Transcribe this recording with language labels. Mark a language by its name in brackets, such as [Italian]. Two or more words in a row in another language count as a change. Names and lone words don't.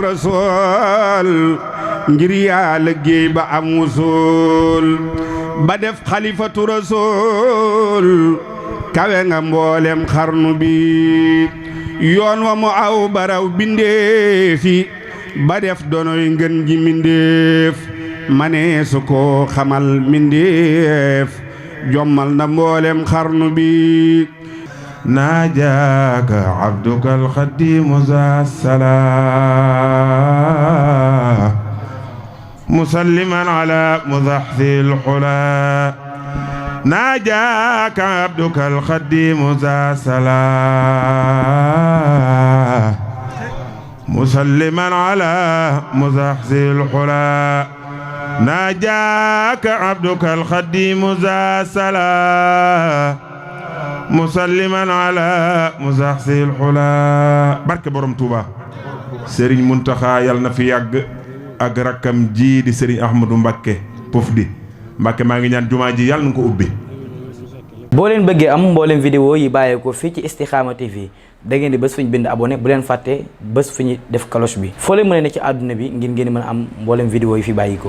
[Wolof] rasul ngir yaa liggéey ba am wusool ba def [Arabic] خليفة الرسول [Wolof] kawe nga mboolem xarnu bi yoon wa mu aw baraw bindeefi ba def donoy ngën ji mindeef manee su ko xamal mindeef jommal na mboolem xarnu bi [Arabic] ناجاك عبدك الخديم ذا السلام مسلما على مزحزح الحلا ناجاك عبدك الخديم ذا السلام مسلما على مزحزح الحلا ناجاك عبدك الخديم ذا السلام مسلما على مزحزح الحلا [Wolof] barke borom Touba Serigne Mountakha yàlla na fi yàgg ak rakkam ji di Serigne Ahmadou Mbacké Pof di Mbacké maa ngi ñaan jumaa ji yàlla na ko ubbi. boo leen bëggee am mboolem vidéo yi bàyyeekoo fii ci Istikhama TV da ngeen di bés fu ñu bind abonné bu leen fàtte bés fu ñu def cloche bi foo leen mën a ne ci àdduna bi ngir ngeen mën a am mboolem vidéo yi fi bàyyikoo